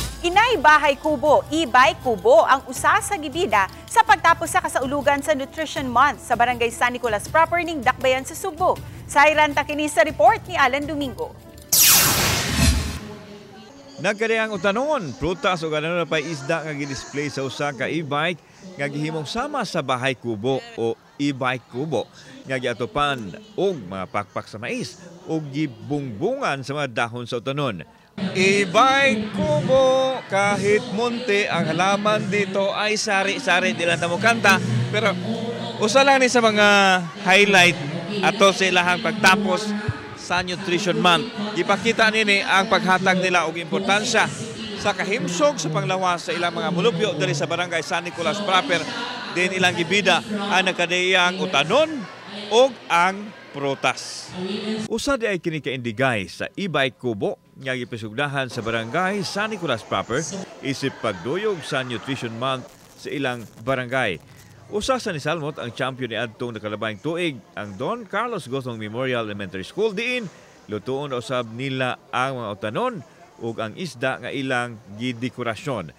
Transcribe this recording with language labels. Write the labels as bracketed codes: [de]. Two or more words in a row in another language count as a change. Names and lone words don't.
[ceb] Kinay Bahay Kubo, e-bike kubo ang usa sa gibida sa pagtapos sa kasaulugan sa Nutrition Month sa Barangay San Nicolas proper ning Dakbayan sa Subo. Sayran ta kini sa report ni Alan Domingo. Nagkadayang utanon, prutas o gano'n pa isda nga gidisplay sa usa ka e-bike nga gihimong sama sa bahay kubo o e-bike kubo nga giatopan og mga pakpak sa mais o gibungbungan sa mga dahon sa utanon. E-bike kubo, [tl] kahit munti ang halaman dito ay sari-sari, [ceb] di lang na mo kanta, pero usa lang ni sa mga highlight ato sa ilahang pagtapos sa Nutrition Month. Ipakita nini ang paghatag nila og importansya sa kahimsog sa panglawas sa ilang mga mulupyo diri sa Barangay San Nicolas proper, din ilang gibida ang nagkadayang utanon og ang prutas. Usa di ay kini kaindigay sa e-bike kubo nga gipisugdahan sa Barangay San Nicolas proper isip pagduyog sa Nutrition Month sa ilang barangay. Usa sa nisalmot ang champion ni adtong nakalabayng tuig ang Don Carlos Gozong Memorial Elementary School diin lutuon usab nila ang mga utanon ug ang isda nga ilang gidekorasyon.